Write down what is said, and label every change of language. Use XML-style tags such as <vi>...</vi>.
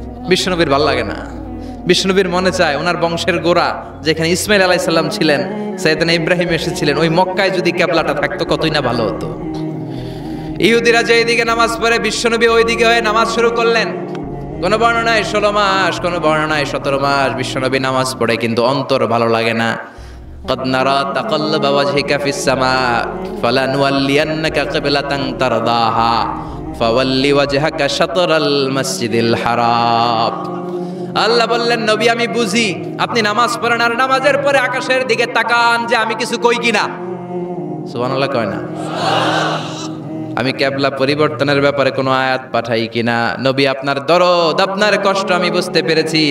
<bn>বিশ্বনবীর ভাল লাগে না, বিশ্বনবীর মনে চায় ওনার বংশের গোড়া যেখানে ইসমাইল আলাইহিস সালাম ছিলেন, সাইয়েদনা ইব্রাহিম এসেছিলেন, ওই মক্কায় যদি কেবলাটা থাকতো কতই না ভালো হতো। ইহুদিরা যেদিকে নামাজ পড়ে, বিশ্বনবী ওই দিকে হয়ে নামাজ শুরু করলেন। কোন বর্ণনায় 16 মাস, কোন বর্ণনায় 17 মাস বিশ্বনবী নামাজ পড়ে, কিন্তু অন্তর ভালো লাগে না।</bn> <ar>قد نرى تقلب وجهك في السماء فلنولينك قبلة ترضاها فولي وجهك شطر المسجد الحرام।</ar> <bn>আল্লাহ বললেন, নবী আমি বুঝি আপনি নামাজ পড়েন, আর নামাজের পরে আকাশের দিকে তাকান যে আমি কিছু কই কিনা। সুবহানাল্লাহ কয় না? আমি কেবলা পরিবর্তনের ব্যাপারে কোনো আয়াত পাঠাই কিনা? নবী আপনার দরদ, আপনার কষ্ট আমি বুঝতে পেরেছি।</bn>